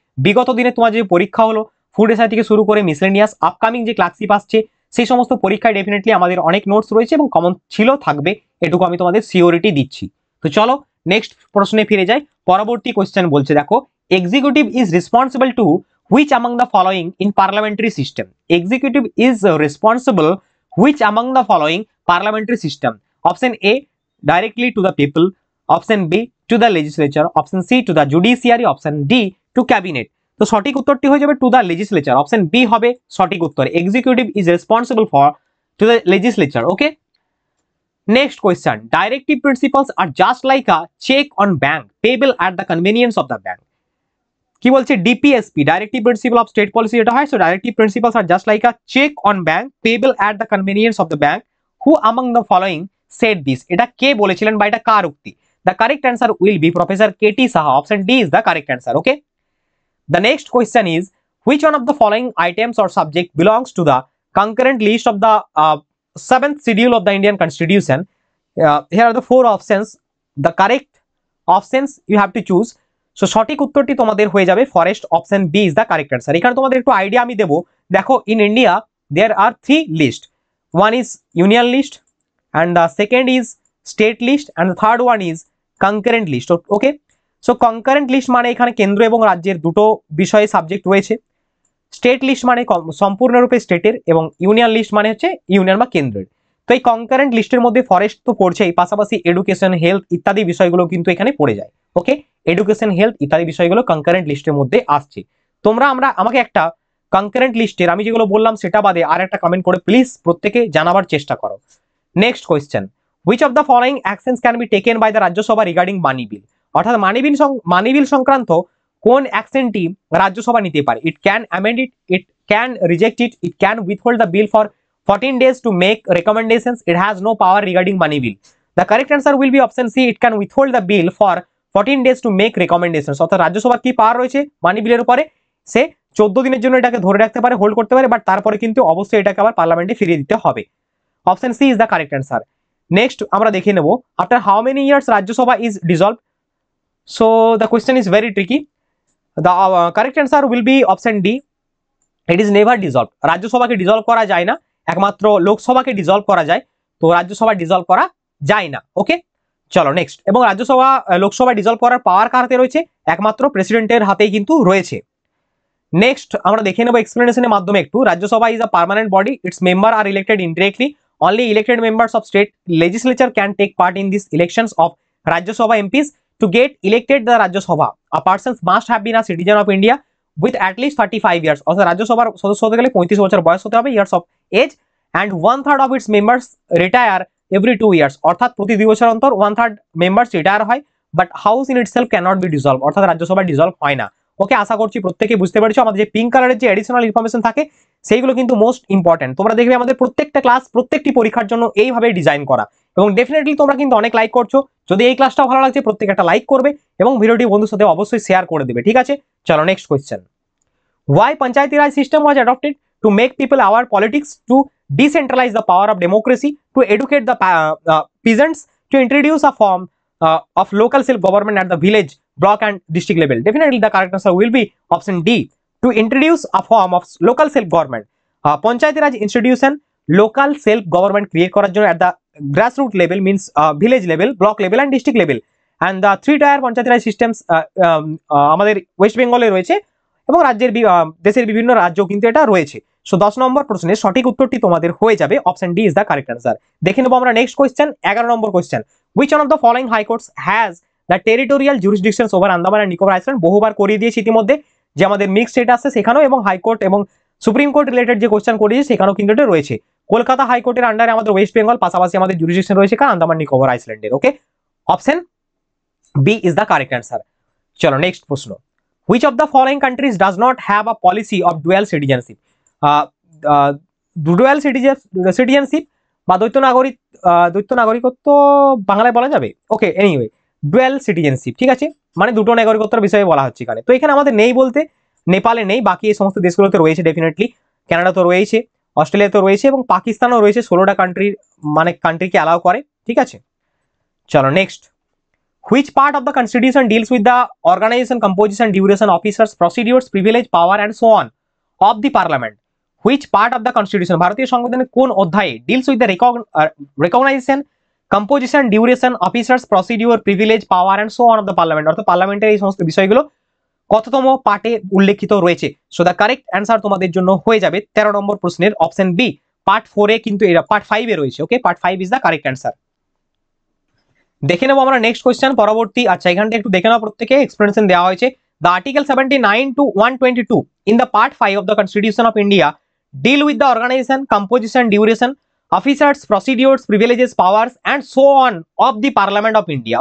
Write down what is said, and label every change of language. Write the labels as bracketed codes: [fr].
[bn] বিগত দিনে তোমার যে পরীক্ষা হলো ফুড এসআই থেকে শুরু করে মিসলেনিয়াস আপকামিং যে ক্লার্কশিপ আসছে সেই সমস্ত পরীক্ষায় ডেফিনেটলি আমাদের অনেক নোটস রয়েছে এবং কমন ছিল থাকবে, এটুকু আমি তোমাদের সিওরিটি দিচ্ছি। তো চলো নেক্সট প্রশ্নে ফিরে যাই। পরবর্তী কোশ্চেন বলছে, দেখো, [en] Executive is responsible to which among the following in parliamentary system? Executive is responsible which among the following parliamentary system? Option A, directly to the people. Option B, to the legislature. Option C, to the judiciary. Option D, to cabinet. [bn] তো সঠিক উত্তরটি হয়ে যাবে to the legislature. Option B হবে সঠিক উত্তর। [en] Executive is responsible for to the legislature. Okay, next question, directive principles are just like a cheque on bank payable at the convenience of the bank. কি বলছে, DPSP directive principle of state policy যেটা হয়, so directive principles are just like a cheque on bank payable at the convenience of the bank. Who among the following said this? [bn] এটা কে বলেছিলেন বা এটা কার উক্তি? [en] The correct answer will be Professor KT Saha. Option D is the correct answer. Okay, the next question is, which one of the following items or subject belongs to the concurrent list of the 7th schedule of the Indian Constitution? Here are the four options. The correct options you have to choose. [bn] So সঠিক উত্তরটি তোমাদের হয়ে যাবে forest. [en] Option B is the correct answer. [bn] এখানে তোমাদের একটু idea আমি দেবো। দেখো, [en] In India there are 3 list. One is union list, and the second is state list, and the third one is concurrent list. [bn] Okay, so concurrent list মানে এখানে কেন্দ্র এবং রাজ্যের দুটো বিষয়ে সাবজেক্ট রয়েছে। স্টেট লিস্ট মানে সম্পূর্ণরূপে স্টেটের, এবং ইউনিয়ন লিস্ট মানে হচ্ছে ইউনিয়ন বা কেন্দ্রের। তো এই কনকারেন্ট লিস্টের মধ্যে ফরেস্ট তো পড়ছেই, পাশাপাশি এডুকেশন, হেলথ ইত্যাদি বিষয়গুলো কিন্তু এখানে পড়ে যায়। ওকে, এডুকেশন, হেলথ ইত্যাদি বিষয়গুলো কনকারেন্ট লিস্টের মধ্যে আসছে। তোমরা আমাকে একটা কনকারেন্ট লিস্টের আমি যেগুলো বললাম সেটা বাদে আর একটা কমেন্ট করে প্লিজ প্রত্যেকে জানাবার চেষ্টা করো। [en] Next question, which of the following actions can be taken by the Rajya Sabha regarding money bill? [bn] অর্থাৎ মানি বিল সংক্রান্ত কোন অ্যাকশনটি রাজ্যসভা নিতে পারে? [en] It can amend it, it can reject it, it can উইথহোল্ড the bill for 14 days to make recommendations. It has no power regarding money bill. The correct answer will be option C. It can withhold the bill for 14 days to make recommendations. [bn] অর্থাৎ রাজ্যসভার কি পাওয়ার রয়েছে মানি বিলের উপরে? সে 14 দিনের জন্য এটাকে ধরে রাখতে পারে, হোল্ড করতে পারে, বাট তারপরে কিন্তু অবশ্যই এটাকে আবার পার্লামেন্টে ফিরিয়ে দিতে হবে। [en] Option C is the correct answer. [bn] Next আমরা দেখে নেব, [en] After how many years Rajya Sabha is dissolve? So the question is very tricky. The correct answer will be option D. It is never dissolve. [bn] রাজ্যসভাকে dissolve করা যায় না, একমাত্র লোকসভাকে dissolve করা যায়। তো রাজ্যসভা ডিসলভ করা যায় না। ওকে, চলো নেক্সট। এবং রাজ্যসভা লোকসভা ডিসলভ করার পাওয়ার কার হাতে রয়েছে? একমাত্র প্রেসিডেন্টের হাতেই কিন্তু রয়েছে। নেক্সট আমরা দেখে নেব এক্সপ্লেনেশনের মাধ্যমে একটু। [en] Rajya Sabha is a permanent body, it's member R elected indirectly, only elected members of state legislature can take part in these elections of Rajya Sabha MPs. To get elected the Rajya Sabha, a person must have been a citizen of India with at least 35 years. [bn] অর্থাৎ রাজ্যসভার সদস্য হতে গেলে 35 বছর বয়স হতে হবে, [en] Years of age, and 1/3 of its members retire every 2 years. [bn] অর্থাৎ প্রতি 2 বছর অন্তর 1/3 মেম্বার্স রিটায়ার হয়, [en] But house in itself cannot B dissolve. [bn] অর্থাৎ রাজ্যসভা ডিসলভ হয় না। ওকে, আশা করছি প্রত্যেকে বুঝতে পেরেছো। আমাদের যে পিঙ্ক কালারের যে এডিশনাল ইনফরমেশন থাকে সেইগুলো কিন্তু মোস্ট ইম্পর্টেন্ট। তোমরা দেখবে আমাদের প্রত্যেকটা ক্লাস প্রত্যেকটি পরীক্ষার জন্য এইভাবে ডিজাইন করা, এবং ডেফিনেটলি তোমরা কিন্তু অনেক লাইক করছো। যদি এই ক্লাসটা ভালো লাগছে প্রত্যেকে একটা লাইক করবে এবং ভিডিওটি বন্ধুর সাথে অবশ্যই শেয়ার করে দেবে। ঠিক আছে, চলো next question. [en] Why Panchayati Raj system was adopted? To make people aware politics, to decentralize the power of democracy, to educate the peasants, to introduce a form of local self-government at the village, block and district level. Definitely the correct answer will be option D. To introduce a form of local self-government. Panchayati Raj institution local self-government create [bn] করার জন্য [en] at the grassroots level, means village level, block level and district level. And the 3-tier Panchayati Raj systems [bn] আমাদের West বেঙ্গলে রয়েছে এবং রাজ্যের দেশের বিভিন্ন রাজ্য কিন্তু এটা রয়েছে। সো 10 নম্বর প্রশ্নের সঠিক উত্তরটি তোমাদের হয়ে যাবে [en] Option D is the correct answer. [bn] দেখে নেবো আমরা next question, 11 number question. [en] Which one of the following high courts has the territorial জুরিসডিকশনস over Andaman and Nicobar island? [bn] বহুবার করিয়ে দিয়েছি ইতিমধ্যে যে আমাদের মিক্স স্টেট আছে সেখানেও, এবং হাইকোর্ট এবং সুপ্রিম কোর্ট রিলেটেড যে কোয়েশ্চেন করিয়েছি সেখানেও কিন্তু এটা রয়েছে। কলকাতা হাইকোর্টের আন্ডারে আমাদের ওয়েস্ট বেঙ্গল, পাশাপাশি আমাদের জুরিসডিকশন রয়েছে কার? আন্দামান নিকোবর আইল্যান্ডের। [en] Okay, option B is the correct answer. [bn] চলো নেক্সট প্রশ্ন। [en] Which of the following countries does not have a policy of dual citizenship? [bn] Dual citizenship বা দ্বৈত নাগরিকত্ব বাংলায় বলা যাবে? ওকে, এনিওয়ে, ডুয়াল সিটিজেনশিপ, ঠিক আছে, মানে দুটো নাগরিকত্বের বিষয়ে বলা হচ্ছে এখানে। তো এখানে আমাদের নেই বলতে নেপালে নেই, বাকি এই সমস্ত দেশগুলোতে রয়েছে ডেফিনেটলি। কানাডা তো রয়েছে, অস্ট্রেলিয়া তো রয়েছে এবং পাকিস্তানও রয়েছে, 16টা কান্ট্রির মানে কান্ট্রিকে অ্যালাউ করে, ঠিক আছে। [en] চলো next, which part of the constitution deals with the organization, composition, duration, officers, procedures, privilege, power and so on of the parliament? Which part of the constitution, [bn] ভারতীয় সংবিধানের কোন অধ্যায়ে [en] deals with the recognition, composition, duration, officers, procedure, privilege, power and so on of the parliament? [bn] অর্থাৎ পার্লামেন্টের এই সমস্ত বিষয়গুলো কততম পার্টে উল্লেখিত রয়েছে? সো দ্য কারেক্ট অ্যান্সার তোমাদের জন্য হয়ে যাবে 13 নম্বর প্রশ্নের অপশন বি, পার্ট 4 এ, কিন্তু এটা পার্ট 5 এ রয়েছে। [en] Okay, part 5 is the correct answer. [bn] দেখে নেবো আমরা নেক্সট কোয়েশ্চেন পরবর্তী। আচ্ছা, এখানটা একটু দেখে নাও, প্রত্যেকে এক্সপ্লেনেশন দেওয়া হয়েছে। [en] The article 79 to 122 in the part 5 of the constitution of India deal with the organization, composition, duration, officers, procedures, privileges, powers and so on of the parliament of India.